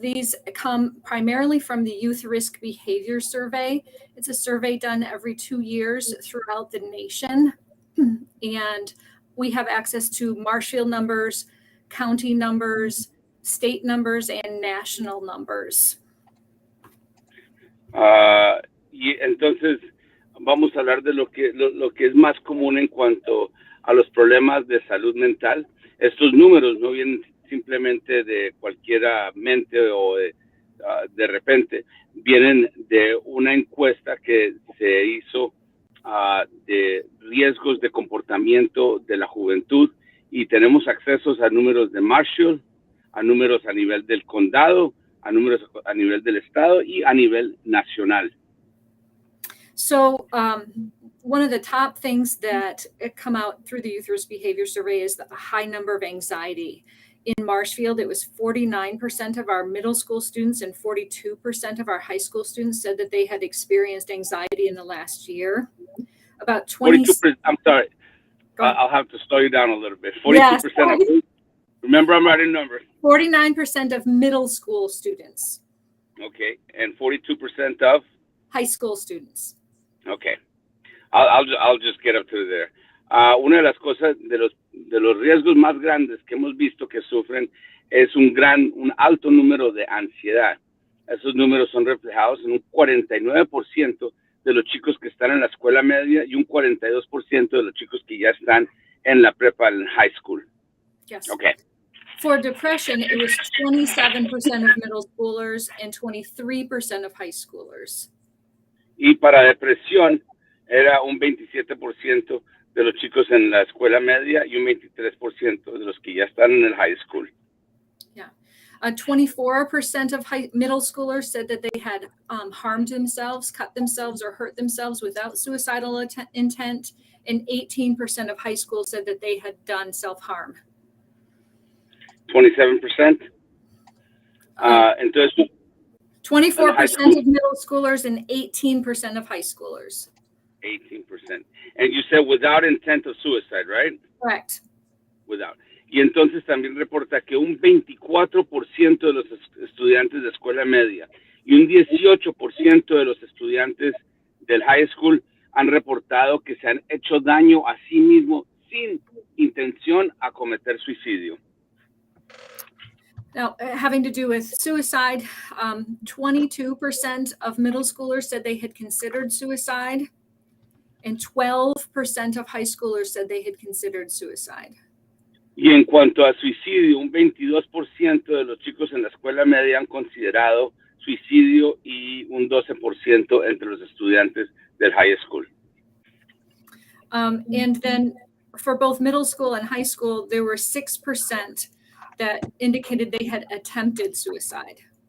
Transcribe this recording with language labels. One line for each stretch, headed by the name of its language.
English: These come primarily from the Youth Risk Behavior Survey. It's a survey done every 2 years throughout the nation. And we have access to Marshfield numbers, county numbers, state numbers and national numbers.
Spanish: Y entonces vamos a hablar de lo que es más común en cuanto a los problemas de salud mental. Estos números no vienen simplemente de cualquiera mente o de repente, vienen de una encuesta que se hizo de riesgos de comportamiento de la juventud, y tenemos accesos a números de Marshall, a números a nivel del condado, a números a nivel del estado y a nivel nacional.
English: So one of the top things that come out through the Youth Risk Behavior Survey is the high number of anxiety. In Marshfield, it was 49% of our middle school students and 42% of our high school students said that they had experienced anxiety in the last year. About 42%, I'm sorry, I'll have to slow you down a little bit. 42% Yes, of, remember I'm writing numbers. 49% of middle school students. Okay, and 42% of? High school students. Okay, I'll just get up to there.
Spanish: Una de las cosas, de los riesgos más grandes que hemos visto que sufren es un alto número de ansiedad. Esos números son reflejados en un 49% de los chicos que están en la escuela media y un 42% de los chicos que ya están en la prepa, en high school.
English: Yes. Okay. For depression, it was 27% of middle schoolers and 23% of high schoolers.
Spanish: Y para depresión era un 27% de los chicos en la escuela media y un 23% de los que ya están en el high school.
English: Yeah. 24% of middle schoolers said that they had harmed themselves, cut themselves, or hurt themselves without suicidal intent, and 18% of high school said that they had done self-harm.
Spanish: 27%. Entonces,
English: 24% of middle schoolers and 18% of high schoolers. 18%. And you said without intent of suicide, right? Correct. Without.
Spanish: Y entonces también reporta que un 24% de los estudiantes de escuela media y un 18% de los estudiantes del high school han reportado que se han hecho daño a sí mismos sin intención a cometer suicidio.
English: Now, having to do with suicide, 22% of middle schoolers said they had considered suicide, and 12% of high schoolers said they had considered suicide.
Spanish: Y en cuanto a suicidio, un 22% de los chicos en la escuela media han considerado suicidio y un 12% entre los estudiantes del high school.
English: And then for both middle school and high school, there were 6% that indicated they had attempted suicide.